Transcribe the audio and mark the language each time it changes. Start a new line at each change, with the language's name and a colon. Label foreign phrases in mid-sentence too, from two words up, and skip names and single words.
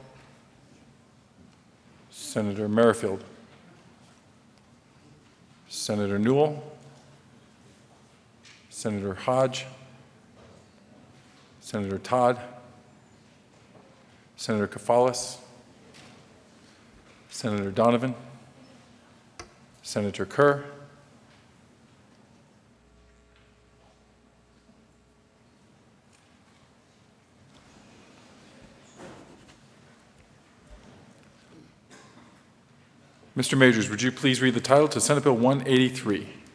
English: Senator Merrifield, Senator Newell, Senator Hodge, Senator Todd, Senator Kafalis, Senator Donovan, Senator Kerr, Mr. Majors, would you please read the title to Senate Bill 183?